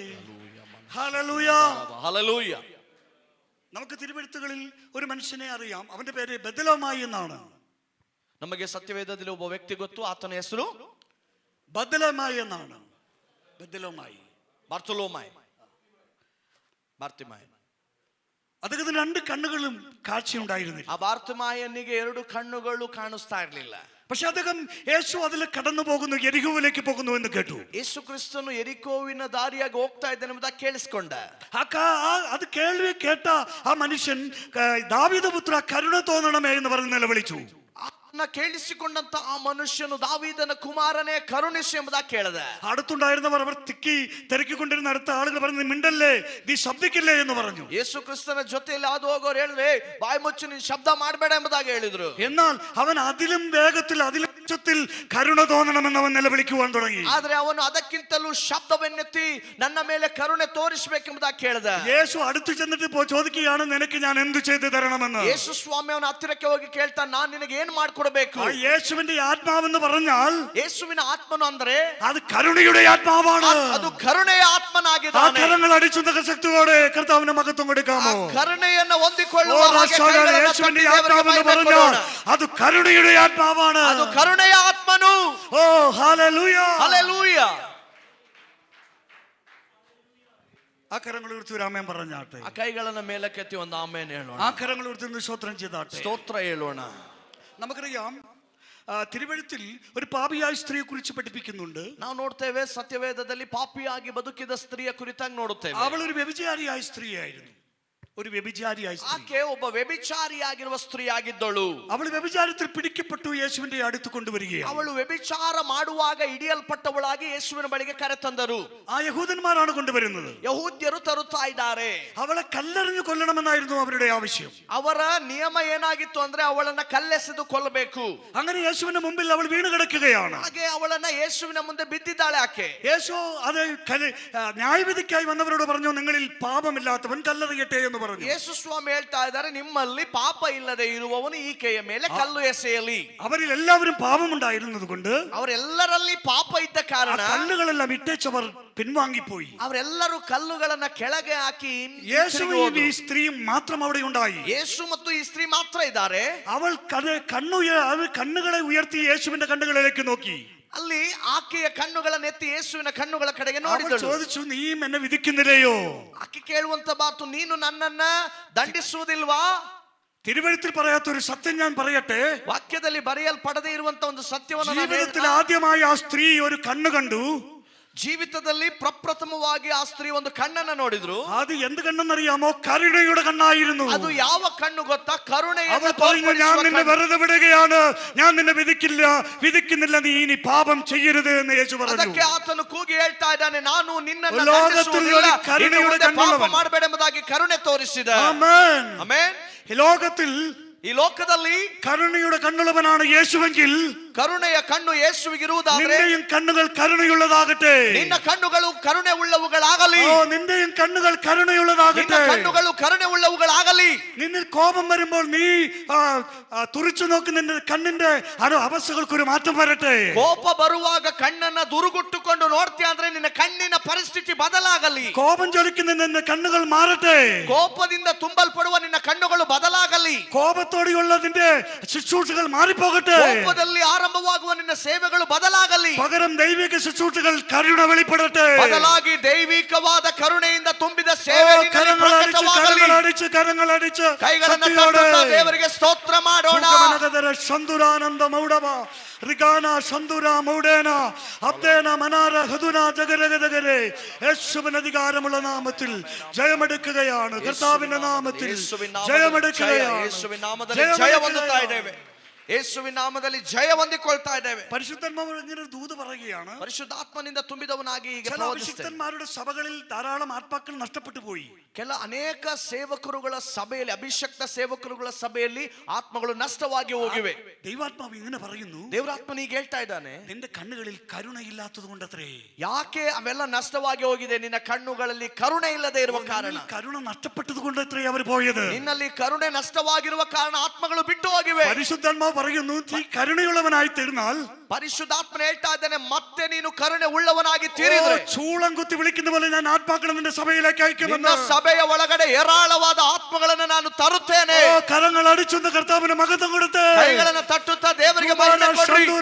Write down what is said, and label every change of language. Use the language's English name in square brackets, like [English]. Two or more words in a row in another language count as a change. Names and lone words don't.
[Malayalam] ഹല്ലേലൂയ ഹല്ലേലൂയ. നമുക്ക് തിരുവെഴുത്തുകളിൽ ഒരു മനുഷ്യനെ അറിയാം. അവന്റെ പേര് ബദലമായി എന്നാണ്. [Kannada] ನಮಗೆ ಸತ್ಯವೇದದಲ್ಲಿ ಒಬ್ಬ ವ್ಯಕ್ತಿ ಗೊತ್ತು. ಆತನ ಹೆಸರು [Malayalam] ബദലമായി എന്നാണ്. ബദലമായി [Kannada] ಬಾರ್ತೊಲೋಮಾಯ್. ಬಾರ್ತಿಮಾಯ್. [Malayalam] അദ്ദേഹത്തിന് രണ്ട് കണ്ണുകളും കാഴ്ചയുണ്ടായിരുന്നില്ല. [Kannada] ಆ ಬಾರ್ತಮಾಯನಿಗೆ ಎರಡು ಕಣ್ಣುಗಳು ಕಾಣಿಸ್ತಾ ಇರಲಿಲ್ಲ. [Malayalam] പക്ഷെ അദ്ദേഹം യേശു അതിൽ കടന്നു പോകുന്നു, യെരിഹോവിലേക്ക് പോകുന്നു എന്ന് കേട്ടു. [Kannada] ಯೇಸು ಕ್ರಿಸ್ತನು ಎರಿಕೋವಿನ ದಾರಿಯಾಗಿ ಹೋಗ್ತಾ ಇದ್ದಾನೆ ಎಂಬುದಾಗಿ ಕೇಳಿಸ್ಕೊಂಡ. [Malayalam] അത് കേൾവി കേട്ട ആ മനുഷ്യൻ ദാവീദ് പുത്ര കരുണ തോന്നണമേ എന്ന് പറഞ്ഞ് നിലവിളിച്ചു. [Kannada] ಕೇಳಿಸಿಕೊಂಡಂತ ಆ ಮನುಷ್ಯನು ದಾವೀದನ ಕುಮಾರನೇ ಕರುಣಿಸು ಎಂಬುದಾಗಿ ಕೇಳಿದ. [Malayalam] അടുത്തുണ്ടായിരുന്നവർ അവർ തിരക്കിക്കൊണ്ടിരുന്ന അടുത്ത ആളുകൾ പറഞ്ഞു, മിണ്ടല്ലേ, നീ ശബ്ദിക്കില്ലേ എന്ന് പറഞ്ഞു. [Kannada] ಯೇಸು ಕ್ರಿಸ್ತನ ಜೊತೆಯಲ್ಲಿ ಹಾದು ಹೋಗೋರು ಹೇಳಿದ್ರೆ ಬಾಯಿ ಮುಚ್ಚು, ನೀನು ಶಬ್ದ ಮಾಡಬೇಡ ಎಂಬುದಾಗಿ ಹೇಳಿದ್ರು. [Malayalam] എന്നാൽ അവൻ അതിലും വേഗത്തിൽ അതിലും ഉച്ചത്തിൽ കരുണ തോന്നണമെന്ന് അവൻ നിലവിളിക്കുവാൻ തുടങ്ങി. [Kannada] ಆದ್ರೆ ಅವನು ಅದಕ್ಕಿಂತಲೂ ಶಬ್ದವನ್ನೆತ್ತಿ ನನ್ನ ಮೇಲೆ ಕರುಣೆ ತೋರಿಸಬೇಕೆಂಬುದಾಗಿ ಕೇಳಿದ. [Malayalam] യേശു അടുത്ത് ചെന്നിട്ട് ചോദിക്കുകയാണ്, നിനക്ക് ഞാൻ എന്തു ചെയ്തു തരണമെന്ന്. [Kannada] ಯೇಸು ಸ್ವಾಮಿ ಅವನ ಹತ್ತಿರಕ್ಕೆ ಹೋಗಿ ಕೇಳ್ತಾನೆ, ನಾನು ನಿನಗೆ ಏನು ಮಾಡಿಕೊಡಬೇಕು? [Malayalam] യേശുവിന്റെ ആത്മാവെന്ന് പറഞ്ഞാൽ [Kannada] ಯೇಸುವಿನ ಆತ್ಮನು ಅಂದ್ರೆ [Malayalam] അത് കരുണയുടെ ആത്മാവാണ്. [Kannada] ಅದು ಕರುಣೆಯ ಆತ್ಮನಾಗಿದ್ದಾನೆ. [Malayalam] കരങ്ങൾ അടിച്ചുന്ന ശക്തിയോടെ കർത്താവിന് മഹത്വം കൊടുക്കാമോ? [Kannada] ಕರುಣೆಯನ್ನು ಹೊಂದಿಕೊಳ್ಳುವ [Malayalam] യേശുവിന്റെ ആത്മാവെന്ന് പറഞ്ഞാൽ അത് കരുണയുടെ ആത്മാവാണ്. [Kannada] ಅದು ಕರುಣೆಯ ಆತ್ಮನು. [Malayalam] ഓ ഹല്ലേലൂയ, [Kannada] ಹಲ್ಲೆಲೂಯ. [Malayalam] ആ കരങ്ങൾ ഉയർത്തി ഒരു ആമേൻ പറഞ്ഞാട്ടെ. [Kannada] ಆ ಕೈಗಳನ್ನು ಮೇಲಕ್ಕೆತ್ತಿ ಒಂದು ಆಮೆನ್ ಹೇಳೋಣ. [Malayalam] ആ കരങ്ങൾ ഉയർത്തി സ്തോത്രം ചെയ്താട്ടെ. [Kannada] ಸ್ತೋತ್ರ ಹೇಳೋಣ. [Malayalam] നമുക്കറിയാം, തിരുവഴുത്തിൽ ഒരു പാപിയായ സ്ത്രീയെ കുറിച്ച് പഠിപ്പിക്കുന്നുണ്ട്. [Kannada] ನಾವು ನೋಡ್ತೇವೆ ಸತ್ಯವೇದದಲ್ಲಿ ಪಾಪಿಯಾಗಿ ಬದುಕಿದ ಸ್ತ್ರೀಯ ಕುರಿತಾಗಿ ನೋಡುತ್ತೇವೆ. [Malayalam] അവൾ ഒരു വ്യഭിചാരിയായ സ്ത്രീയായിരുന്നു. ഒരു വ്യഭിചാരിയായ സ്ത്രീ. [Kannada] ಆಕೆ ಒಬ್ಬ ವ್ಯಭಿಚಾರಿಯಾಗಿರುವ ಸ್ತ್ರೀಯಾಗಿದ್ದಳು. [Malayalam] അവൾ വ്യഭിചാരത്തിൽ പിടിക്കപ്പെട്ടു യേശുവിന്റെ അടുത്ത് കൊണ്ടുവരികയാണ്. [Kannada] ಅವಳು ವ್ಯಭಿಚಾರ ಮಾಡುವಾಗ ಹಿಡಿಯಲ್ಪಟ್ಟವಳಾಗಿ ಯೇಸುವಿನ ಬಳಿಗೆ ಕರೆತಂದರು. [Malayalam] ആ യഹൂദന്മാരാണ് കൊണ്ടുവരുന്നത്. [Kannada] ಯಹೂದ್ಯರು ತರುತ್ತಾ ಇದ್ದಾರೆ. [Malayalam] അവളെ കല്ലെറിഞ്ഞു കൊല്ലണമെന്നായിരുന്നു അവരുടെ ആവശ്യം. [Kannada] ಅವರ ನಿಯಮ ಏನಾಗಿತ್ತು ಅಂದ್ರೆ ಅವಳನ್ನ ಕಲ್ಲೆಸೆದು ಕೊಲ್ಲಬೇಕು. [Malayalam] അങ്ങനെ യേശുവിന്റെ മുമ്പിൽ അവൾ വീണ് കിടക്കുകയാണ്. [Kannada] ಹಾಗೆ ಅವಳನ್ನ ಯೇಸುವಿನ ಮುಂದೆ ಬಿದ್ದಿದ್ದಾಳೆ ಆಕೆ. [Malayalam] യേശു അത് ന്യായവിധിക്കായി വന്നവരോട് പറഞ്ഞു, നിങ്ങളിൽ പാപമില്ലാത്തവൻ കല്ലെറിയട്ടെ എന്ന് പറഞ്ഞു. [Kannada] ಯೇಸು ಸ್ವಾಮಿ ಹೇಳ್ತಾ ಇದ್ದಾರೆ, ನಿಮ್ಮಲ್ಲಿ ಪಾಪ ಇಲ್ಲದೆ ಇರುವವನು ಈಕೆಯ ಮೇಲೆ ಕಲ್ಲು ಎಸೆಯಲಿ. [Malayalam] അവരിൽ എല്ലാവരും പാപമുണ്ടായിരുന്നത് കൊണ്ട് [Kannada] ಅವರೆಲ್ಲರಲ್ಲಿ ಪಾಪ ಇದ್ದ ಕಾರಣ [Malayalam] കല്ലുകളെല്ലാം ഇട്ടേച്ചവർ പിൻവാങ്ങിപ്പോയി. [Kannada] ಅವರೆಲ್ಲರೂ ಕಲ್ಲುಗಳನ್ನ ಕೆಳಗೆ ಹಾಕಿ [Malayalam] യേശുവും ഈ സ്ത്രീയും മാത്രം അവിടെ ഉണ്ടായി. [Kannada] ಯೇಸು ಮತ್ತು ಈ ಸ್ತ್ರೀ ಮಾತ್ರ ಇದ್ದಾರೆ. [Malayalam] അവൾ കണ്ണുകളെ ഉയർത്തി യേശുവിന്റെ കണ്ണുകളിലേക്ക് നോക്കി. [Kannada] ಅಲ್ಲಿ ಆಕೆಯ ಕಣ್ಣುಗಳನ್ನು ಎತ್ತಿ ಯೇಸುವಿನ ಕಣ್ಣುಗಳ ಕಡೆಗೆ [Malayalam] അവൾ [Kannada] ನೋಡಿದಳು. [Malayalam] ചോദിച്ചു, നീ എന്നെ വിധിക്കുന്നില്ലയോ? [Kannada] ಆಕೆ ಕೇಳುವಂತ ಮಾತು, ನೀನು ನನ್ನನ್ನ ದಂಡಿಸುವುದಿಲ್ವಾ? [Malayalam] തിരുവഴുത്തിൽ പറയാത്തൊരു സത്യം ഞാൻ പറയട്ടെ. [Kannada] ವಾಕ್ಯದಲ್ಲಿ ಬರೆಯಲ್ಪಡದೇ ಇರುವಂತ ಒಂದು ಸತ್ಯವನ್ನು ನಾನು [Malayalam] ജീവിതത്തിൽ ആദ്യമായി ആ സ്ത്രീ ഒരു കണ്ണു കണ്ടു. [Kannada] ಜೀವಿತದಲ್ಲಿ ಪ್ರಪ್ರಥಮವಾಗಿ ಆ ಸ್ತ್ರೀ ಒಂದು ಕಣ್ಣನ್ನ ನೋಡಿದ್ರು. [Malayalam] അത് എന്ത് കണ്ണെന്നറിയാമോ? കരുണയുടെ കണ്ണായിരുന്നു. [Kannada] ಅದು ಯಾವ ಕಣ್ಣು ಗೊತ್ತಾ? ಕರುಣೆಯ. [Malayalam] അവൾ പറഞ്ഞു, ഞാൻ നിന്നെ വെറുതെ വിടുകയാണ്, ഞാൻ നിന്നെ വിധിക്കുന്നില്ല, നീ ഇനി പാപം ചെയ്യരുത് എന്ന് യേശു പറഞ്ഞു. [Kannada] ಅದಕ್ಕೆ ಆತನು ಕೂಗಿ ಹೇಳ್ತಾ ಇದ್ದಾನೆ, ನಾನು ನಿನ್ನನ್ನು [Malayalam] ലോകത്തിൽ ഒരു കരുണയുടെ [Kannada] ಪಾಪ ಮಾಡಬೇಡ ಎಂಬುದಾಗಿ ಕರುಣೆ ತೋರಿಸಿದ. [Malayalam] ആമേൻ. [Kannada] ಆಮೆನ್. [Malayalam] ലോകത്തിൽ [Kannada] ಈ ಲೋಕದಲ್ಲಿ [Malayalam] കരുണയുടെ കണ്ണുള്ളവനാണ് യേശുവെങ്കിൽ [Kannada] ಕರುಣೆಯ ಕಣ್ಣು ಯೇಸುವಿಗಿರುವುದಾದರೆ [Malayalam] നിന്റെയും കണ്ണുകൾ കരുണയുള്ളതാകട്ടെ. [Kannada] ನಿನ್ನ ಕಣ್ಣುಗಳು ಕರುಣೆ ಉಳ್ಳವುಗಳಾಗಲಿ. [Malayalam] നിന്റെയും കണ്ണുകൾ കരുണയുള്ളതാകട്ടെ. [Kannada] ಕಣ್ಣುಗಳು ಕರುಣೆ ಉಳ್ಳವುಗಳಾಗಲಿ. [Malayalam] നിന്നിൽ കോപം വരുമ്പോൾ നീ തുറിച്ചു നോക്കി നിന്റെ കണ്ണിന്റെ അവസ്ഥകൾക്കൊരു മാറ്റം വരട്ടെ. [Kannada] ಕೋಪ ಬರುವಾಗ ಕಣ್ಣನ್ನ ದುರುಗುಟ್ಟುಕೊಂಡು ನೋಡ್ತೀಯ ಅಂದ್ರೆ ನಿನ್ನ ಕಣ್ಣಿನ ಪರಿಸ್ಥಿತಿ ಬದಲಾಗಲಿ. [Malayalam] കോപം ജ്വലിക്കുന്ന നിന്റെ കണ്ണുകൾ മാറട്ടെ. [Kannada] ಕೋಪದಿಂದ ತುಂಬಲ್ಪಡುವ ನಿನ್ನ ಕಣ್ಣುಗಳು ಬದಲಾಗಲಿ. [Malayalam] കോപത്തോടെയുള്ള നിന്റെ ശുശ്രൂഷകൾ മാറിപ്പോകട്ടെ. [Kannada] ಕೋಪದಲ್ಲಿ ಆರಂಭವಾಗುವ ನಿನ್ನ ಸೇವೆಗಳು ಬದಲಾಗಲಿ. [Malayalam] പകരം ദൈവിക ശുശ്രൂഷകൾ കരുണ വെളിപ്പെടട്ടെ. [Kannada] ಬದಲಾಗಿ ದೈವಿಕವಾದ ಕರುಣೆಯಿಂದ ತುಂಬಿದ ಸೇವೆ [Malayalam] കരങ്ങളടിച്ച് [Kannada] ಕೈಗಳನ್ನು ತಟ್ಟುತ್ತಾ ದೇವರಿಗೆ ಸ್ತೋತ್ರ ಮಾಡೋಣ. ಸಂದುರಾನಂದ ಮೌಡವ ರಿಗಾನ ಸಂದುರ ಮೌಡೇನ അബ്ദേന മനാര ഹദുന ജഗരഗദഗരെ [Malayalam] യേശുവിൻ അധികാരമുള്ള നാമത്തിൽ ജയമെടുക്കുകയാണ്. കർത്താവിന്റെ നാമത്തിൽ ജയമെടുക്കുകയാണ്. [Kannada] ಯೇಸುವಿನ ನಾಮದಲ್ಲಿ ಜಯ ಹೊಂದುತ್ತಾ ಇದ್ದೇವೆ. ಯೇಸುವಿನ ನಾಮದಲ್ಲಿ ಜಯ ಹೊಂದಿಕೊಳ್ತಾ ಇದ್ದೇವೆ. [Malayalam] പരിശുദ്ധന്മാർ ദൂത് പറയുകയാണ്. [Kannada] ಪರಿಶುದ್ಧಾತ್ಮನಿಂದ ತುಂಬಿದವನಾಗಿ ಈಗ [Malayalam] ചില അഭിഷിക്തന്മാരുടെ സഭകളിൽ ധാരാളം ആത്മാക്കൾ നഷ്ടപ്പെട്ടു പോയി. [Kannada] ಅನೇಕ ಸೇವಕರುಗಳ ಸಭೆಯಲ್ಲಿ, ಅಭಿಷಕ್ತ ಸೇವಕರುಗಳ ಸಭೆಯಲ್ಲಿ ಆತ್ಮಗಳು ನಷ್ಟವಾಗಿ ಹೋಗಿವೆ. [Malayalam] ദൈവാത്മാവ് ഇങ്ങനെ പറയുന്നു, [Kannada] ದೇವರಾತ್ಮನ ಈಗ ಹೇಳ್ತಾ ಇದ್ದಾನೆ, [Malayalam] നിന്റെ കണ്ണുകളിൽ കരുണയില്ലാത്തത് കൊണ്ടത്രേ. [Kannada] ಯಾಕೆ ಅವೆಲ್ಲ ನಷ್ಟವಾಗಿ ಹೋಗಿದೆ? ನಿನ್ನ ಕಣ್ಣುಗಳಲ್ಲಿ ಕರುಣೆ ಇಲ್ಲದೆ ಇರುವ ಕಾರಣ. [Malayalam] കരുണ നഷ്ടപ്പെട്ടത് കൊണ്ടത്രേ അവർ പോയത്. [Kannada] ನಿನ್ನಲ್ಲಿ ಕರುಣೆ ನಷ್ಟವಾಗಿರುವ ಕಾರಣ ಆತ್ಮಗಳು ಬಿಟ್ಟು ಹೋಗಿವೆ. [Malayalam] പരിശുദ്ധാത്മാവ് പറയുന്നു, നീ കരുണയുള്ളവനായി തീർന്നാൽ, [Kannada] ಪರಿಶುದ್ಧಾತ್ಮನ ಹೇಳ್ತಾ ಇದ್ದಾನೆ, ಮತ್ತೆ ನೀನು ಕರುಣೆ ಉಳ್ಳವನಾಗಿ തീರಿದ್ರೆ [Malayalam] ചൂളം കുത്തി വിളിക്കുന്ന പോലെ ഞാൻ ആത്മാക്കളെ നിന്റെ സഭയിലേക്ക് അയക്കുമെന്ന്. [Kannada] ಸಭೆಯ ಒಳಗಡೆ ಹೇರಾಳವಾದ ಆತ್ಮಗಳನ್ನು ನಾನು ತರುತ್ತೇನೆ. [Malayalam] കരങ്ങൾ അടിച്ചൊന്ന് കർത്താവിന് മഹത്വം കൊടുത്ത് [Kannada] ಕೈಗಳನ್ನು ತಟ್ಟುತ್ತಾ ದೇವರಿಗೆ ಮಹಿಮೆ ಕೊಡ್ರಿ.